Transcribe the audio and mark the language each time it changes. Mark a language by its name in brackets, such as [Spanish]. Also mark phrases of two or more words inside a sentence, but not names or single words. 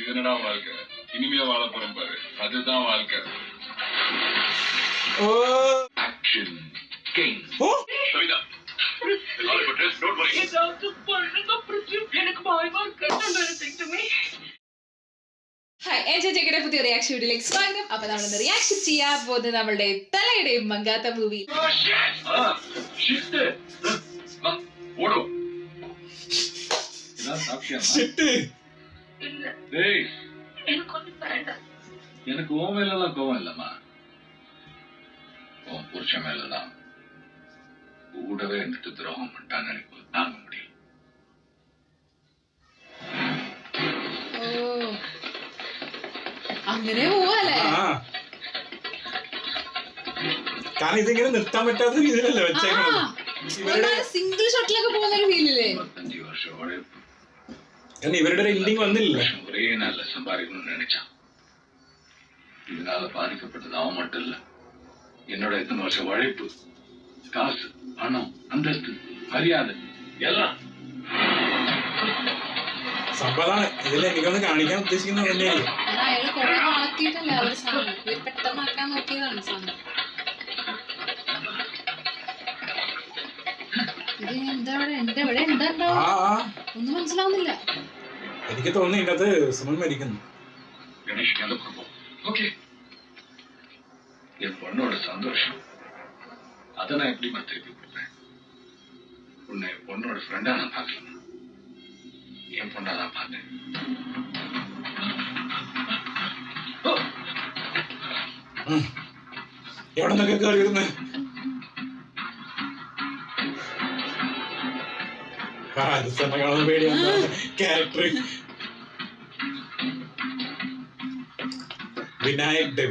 [Tamil] என்னடா வாழ்க்கை இனிமையா வாழ போறோம் பாரு அதுதான் வாழ்க்கை ஓ ஆக்ஷன் கிங் ஓ [English] கவிதா don't worry it's also perfect [Tamil] எனக்கு பயமா இருக்கு [Malayalam] ഹായ് എന്റെ പുതിയ റിയാക്ഷൻ വീഡിയോയിലേക്ക് സ്വാഗതം. അപ്പൊ നമ്മൾ റിയാക്ഷൻ ചെയ്യാൻ പോകുന്നത് നമ്മളുടെ തലയുടെയും മങ്കാത്ത മൂവി. [Tamil] எனக்கு உன் மேலதான் கோவம் இல்லம்மா, உன் புருஷன் மேலதான். கூடவே இருந்துட்டு துரோகம் பண்ணிட்டான்னு எனக்கு தாங்க முடியும். [Malayalam] അങ്ങനെ പോവല്ലേ? കാരണം ഇതിങ്ങനെ നിർത്താൻ പറ്റാത്ത രീതിയിലല്ലേ വെച്ചേക്കുന്നത്. സിംഗിൾ ഷോട്ടിലൊക്കെ പോകുന്ന ഒരു ഫീലില്ലേ? 5 വർഷം ഉழைப்பு, കാരണം ഇവരുടെ ഒരു എൻഡിങ് വന്നില്ല. [Tamil] ஒரே நாள்ல சம்பாதிக்கணும்னு நினைச்சான். இதனால பாதிக்கப்பட்டது அவன் மட்டும் இல்ல, என்னோட இத்தனை வருஷம் உழைப்பு, காசு, பணம், அந்தஸ்து, மரியாதை எல்லாம். [Malayalam] സംഭവമാണ് ഇതിൽ എനിക്കൊന്ന് കാണിക്കാൻ ഉദ്ദേശിക്കുന്നത് തന്നെയാണ്. അയാള് കൊറേ വളർത്തിയിട്ടല്ലേ അവര് സാധനം പെട്ടെന്നാക്കാൻ നോക്കിയതാണ് സാധനം. ഇത് എന്താ എന്റെ ഇവിടെ എന്താ ഒന്നും മനസ്സിലാവുന്നില്ല. എനിക്ക് തോന്നി ഇതിനകത്ത് സുമൻ മരിക്കുന്നു. [Tamil] என் பொண்ணோட சந்தோஷம் அதை நான் எப்படி திருப்பி கொடுப்பேன்? உன்னை என் பொண்ணோட ஃப்ரெண்டா நான் பார்க்கல, என் பொண்ணா தான் பார்த்தேன். [Malayalam] എവിടെ നിന്നൊക്കെ കയറിയിരുന്ന് കാണുന്ന പേടിയാണ് ക്യാരക്ടർ. വിനായക് ഡെവിൾ